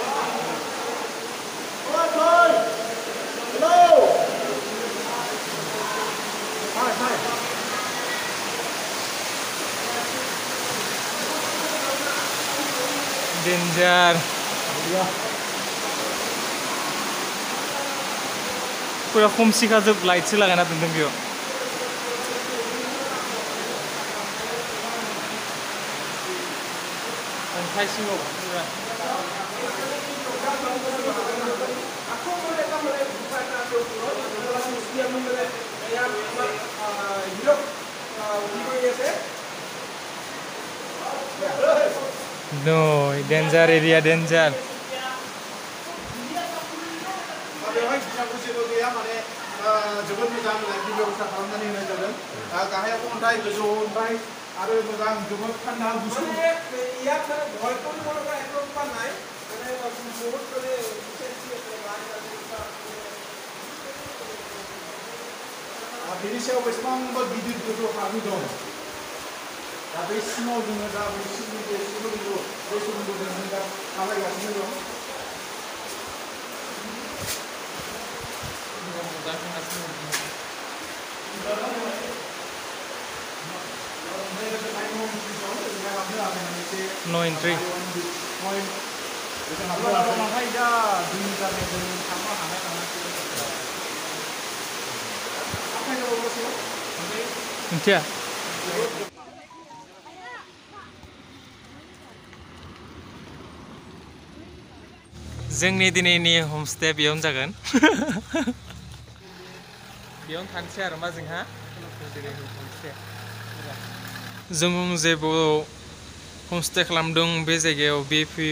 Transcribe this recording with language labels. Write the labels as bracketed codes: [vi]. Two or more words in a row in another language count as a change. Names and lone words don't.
[brx] डेन्जार पुरा खोमसिखाजोब लाइटसो लागायना दोनदों बेयाव अन्थाइ सिङाव पुरा [en] No, danger area, danger. [brx] बेवहाय बिसाखौ जेबो गैया माने जोबोद मोजां लाइटनि बेबस्था खालामनानै होनाय जादों गाहायाव अन्थाइ गोजौ अन्थाइ आरो मोजां जोबोद थान्दा गुसु बेनि सायाव बेसेबांबा गिदिर गोजौ हाबि दं दा बे सिङाव जोङो दा बे सोमोन्दोजों जों दा थाबायगासिनो दं [en] No entry. [brx] Miथिया जोंनि दिनैनि हमस्टे बेयावनो जागोन बेयावनो थानोसै आरो मा जोंहा जों जेबो हमस्टे खालामदों बे जायगायाव बे भिउ